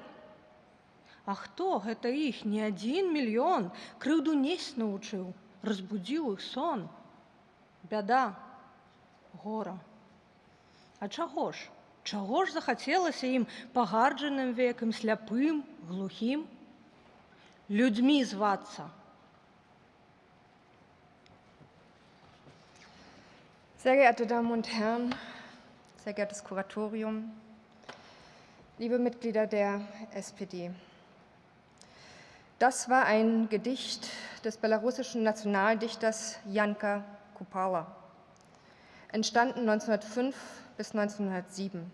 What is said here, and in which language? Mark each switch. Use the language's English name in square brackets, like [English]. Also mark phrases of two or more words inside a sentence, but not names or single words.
[Belarusian] А хто гэта іх не 1 мільён крыўду несць научыў? Разбудзіў іх сон. Бяда, гора. А чаго ж? Чаго ж захацелася ім пагарджаным векам, сляпым, глухім? Людзьмі звацца. [German] Sehr geehrte Damen und Herren, sehr geehrtes Kuratorium, liebe Mitglieder der SPD. Das war ein Gedicht des belarussischen Nationaldichters Janka Kupala, entstanden 1905 bis 1907.